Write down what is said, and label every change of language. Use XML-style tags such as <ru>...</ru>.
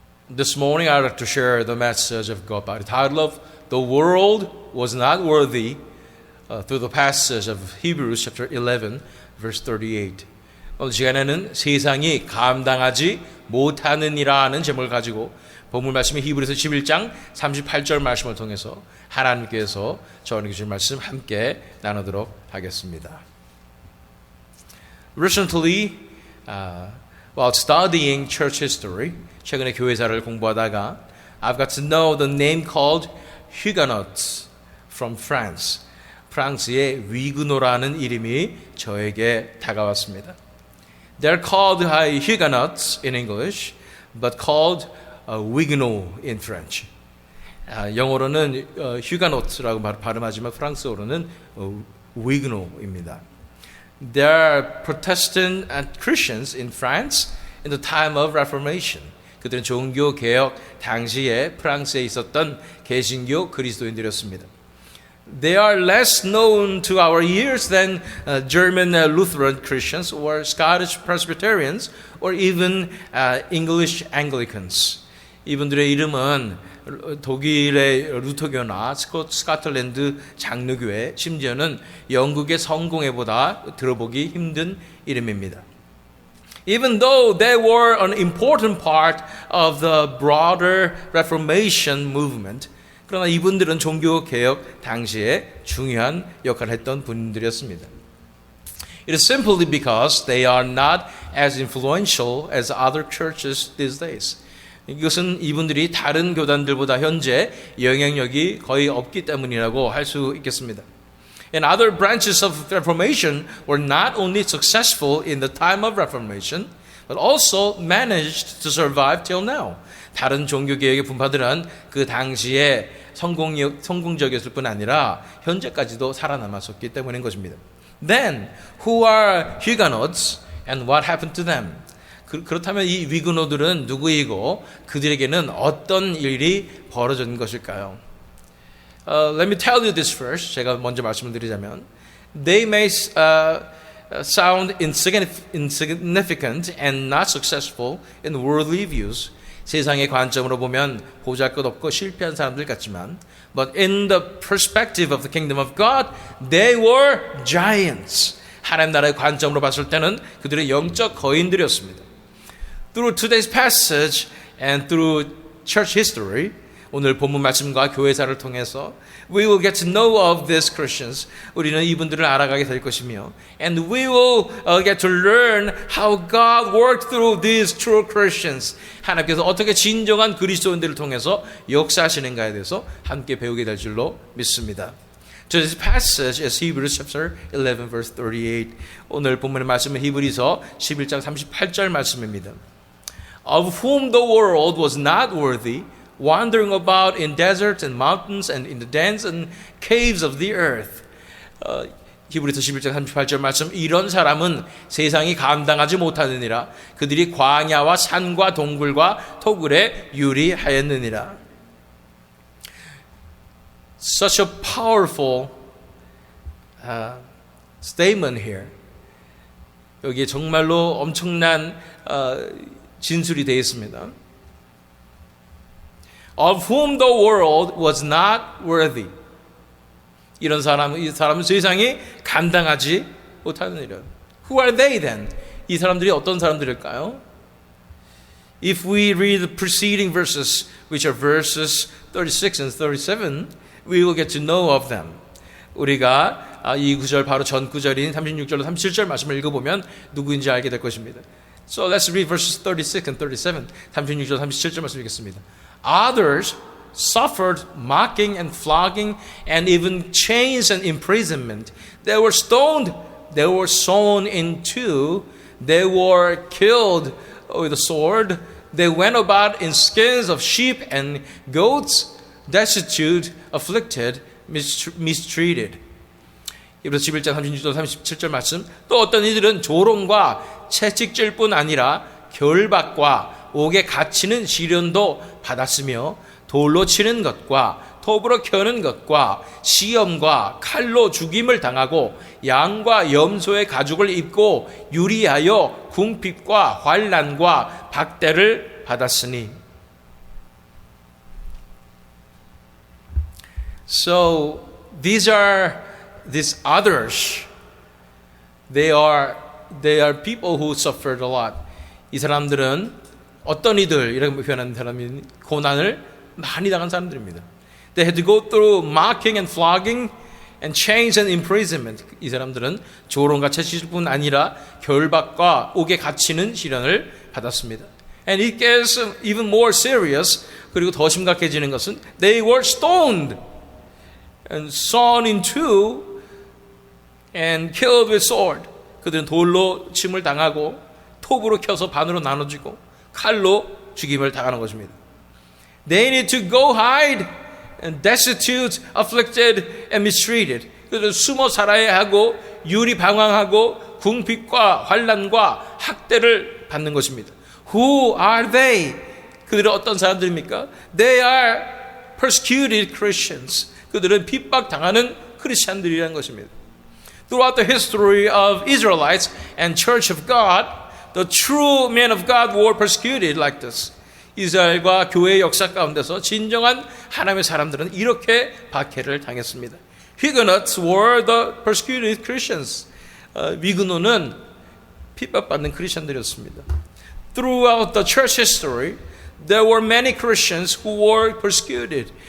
<en>This morning I'd like to share the message of God by the title of The World Was Not Worthy through the passage of Hebrews chapter 11 verse 38.</en> <ko>오늘 시간에는 세상이 감당하지 못하느니라는 제목을 가지고 본문 말씀이 히브리서 11장 38절 말씀을 통해서 하나님께서 저에게 주신 말씀 함께 나누도록 하겠습니다.</ko> <en>Recently, while studying church history,</en> <ko>최근에 교회사를 공부하다가</ko> <en>I've got to know the name called Huguenots from France.</en> <ko>프랑스의 위그노라는 이름이 저에게 다가왔습니다.</ko> <en>They're called Huguenots in English, but called Huguenot in French.</en> <ko>영어로는 Huguenot라고 발음하지만 프랑스어로는 Huguenot입니다.</ko> <en>There are Protestant and Christians in France in the time of Reformation.</en> <ko>그들은 종교 개혁 당시에 프랑스에 있었던 개신교 그리스도인들이었습니다.</ko> <en>They are less known to our ears than German Lutheran Christians or Scottish Presbyterians or even English Anglicans.</en> <ko>이분들의 이름은 독일의 루터교나 스코틀랜드 장로교회, 심지어는 영국의 성공회보다 들어보기 힘든 이름입니다.</ko> <en>Even though they were an important part of the broader Reformation movement,</en> <ko>그러나 이분들은 종교개혁 당시에 중요한 역할을 했던 분들이었습니다.</ko> <en>It is simply because they are not as influential as other churches these days.</en> <ko>이것은 이분들이 다른 교단들보다 현재 영향력이 거의 없기 때문이라고 할 수 있겠습니다.</ko> <en>And other branches of Reformation were not only successful in the time of Reformation, but also managed to survive till now.</en> <ko>다른 종교개혁의 분파들은 그 당시에 성공적이었을 뿐 아니라 현재까지도 살아남았었기 때문인 것입니다.</ko> <en>Then, who are Huguenots and what happened to them?</en> <ko>그렇다면 이 위그노들은 누구이고 그들에게는 어떤 일이 벌어진 것일까요?</ko> <en>Let me tell you this first.</en> <ko>제가 먼저 말씀을 드리자면</ko> <en>They may sound insignificant and not successful in worldly views.</en> <ko>세상의 관점으로 보면 보잘것없고 실패한 사람들 같지만</ko> <en>But in the perspective of the kingdom of God, they were giants.</en> <ko>하나님 나라의 관점으로 봤을 때는 그들의 영적 거인들이었습니다.</ko> <en>Through today's passage and through church history,</en> <ko>오늘 본문 말씀과 교회사를 통해서</ko> <en>we will get to know of these Christians.</en> <ko>우리는 이분들을 알아가게 될 것이며</ko> <en>and we will get to learn how God worked through these true Christians.</en> <ko>하나님께서 어떻게 진정한 그리스도인들을 통해서 역사하시는가에 대해서 함께 배우게 될 줄로 믿습니다.</ko> <en>Today's passage is Hebrews chapter 11 verse 38.</en> <ko>오늘 본문의 말씀은 히브리서 11장 38절 말씀입니다.</ko> <en>Of whom the world was not worthy, wandering about in deserts and mountains and in the dens and caves of the earth.</en> <ko>히브리서 11장 38절 말씀, 이런 사람은 세상이 감당하지 못하느니라. 그들이 광야와 산과 동굴과 토굴에 유리하였느니라.</ko> <en>Such a powerful statement here.</en> <ko>여기에 정말로 엄청난 진술이 되어 있습니다.</ko> <en>Of whom the world was not worthy.</en> <ko>이 사람은 세상이 감당하지 못하느니라.</ko> <en>Who are they then?</en> <ko>이 사람들이 어떤 사람들일까요?</ko> <en>If we read the preceding verses, which are verses 36 and 37, we will get to know of them.</en> <ko>우리가 이 구절 바로 전 구절인 36절로 37절 말씀을 읽어보면 누구인지 알게 될 것입니다.</ko> <en>So let's read verses 36 and 37.</en> <ko>36절 37절 말씀 읽겠습니다.</ko> <en>Others suffered mocking and flogging and even chains and imprisonment. They were stoned, they were sawn in two, they were killed with a sword, they went about in skins of sheep and goats, destitute, afflicted, mistreated.</en> <ko>히브리서 11장 36절 37절 말씀. 또 어떤 이들은 조롱과 채찍질 뿐 아니라 결박과 옥에 갇히는 시련도 받았으며 돌로 치는 것과 톱으로 켜는 것과 시험과 칼로 죽임을 당하고 양과 염소의 가죽을 입고 유리하여 궁핍과 환난과 박대를 받았으니.</ko> <en>So these others. They are people who suffered a lot.</en> <ko>이 사람들은 어떤 이들 이라고 표현하는 사람이 고난을 많이 당한 사람들입니다.</ko> <en>They had to go through mocking and flogging and chains and imprisonment.</en> <ko>이 사람들은 조롱과 채찍뿐 아니라 결박과 옥에 갇히는 시련을 받았습니다.</ko> <en>And it gets even more serious.</en> <ko>그리고 더 심각해지는 것은</ko> <en>they were stoned and sawn in two and killed with sword.</en> <ko>그들은 돌로 침을 당하고 톱으로 켜서 반으로 나눠지고 칼로 죽임을 당하는 것입니다.</ko> <en>They need to go hide and destitute, afflicted and mistreated.</en> <ko>그들은 숨어 살아야 하고 유리방황하고 궁핍과 환난과 학대를 받는 것입니다.</ko> <en>Who are they?</en> <ko>그들은 어떤 사람들입니까?</ko> <en>They are persecuted Christians.</en> <ko>그들은 핍박당하는 크리스찬들이라는 것입니다.</ko> <en>Throughout the history of Israelites and Church of God, the true men of God were persecuted like this.</en> <ko>이스라엘과 교회의 역사 가운데서 진정한 하나님의 사람들은 이렇게 박해를 당했습니다.</ko> <en>Huguenots were the persecuted Christians.</en> <ko>위그노는 핍박받는 크리스천들이었습니다.</ko> <en>Throughout the church history, there were many Christians who were persecuted.</en>